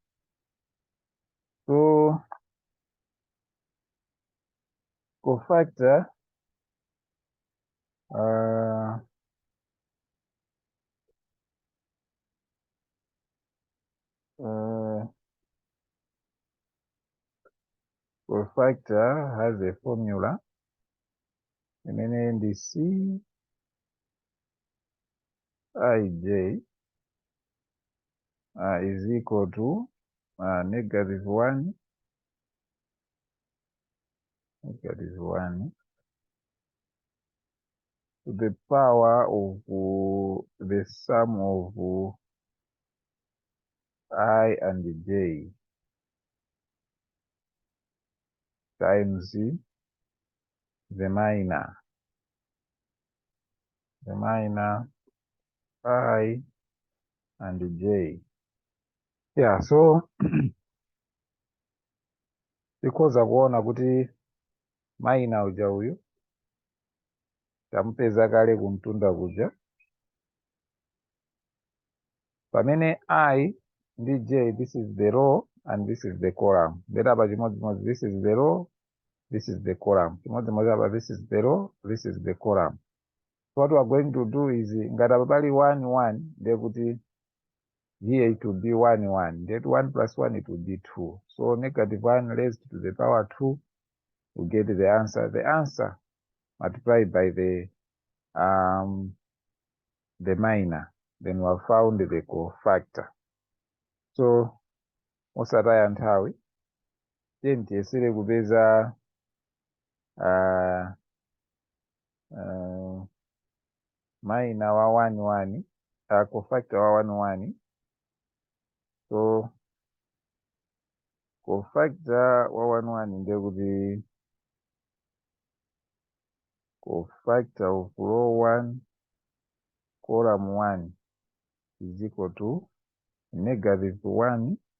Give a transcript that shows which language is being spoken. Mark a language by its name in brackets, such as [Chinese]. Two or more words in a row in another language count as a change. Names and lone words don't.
[English] So cofactor cofactor has a formula [Nyanja] imene ndi [English] Cij is equal to -1 to the power of the sum of I and j times the minor I and j. Yeah, so [Nyanja] tikhoza kuona kuti minor uja uyu tampeza kale kumtunda kuja, pamene I ndi j, [English] this is the row and this is the column. [Nyanja] Ndeta pa chimodzimodzi, [English] this is the row, this is the column. [Nyanja] Chimodzimodzi apa, [English] this is the row, this is the column. So what we are going to do is [Nyanja] ngati apa pali 1 1, ndiye kuti [English] here it will be 1 1. That 1 plus 1 it will be 2. So -1 raised to the power 2, we get the answer. The answer multiplied by the minor, then we have found the cofactor. [Nyanja] So osataya nthawi, then tiyesere kupeza minor wa 1 1, cofactor wa 1 1. [English] So cofactor [Nyanja] wa 1 1 ndiye kuti [English] cofactor of row 1 column 1 is equal to -1.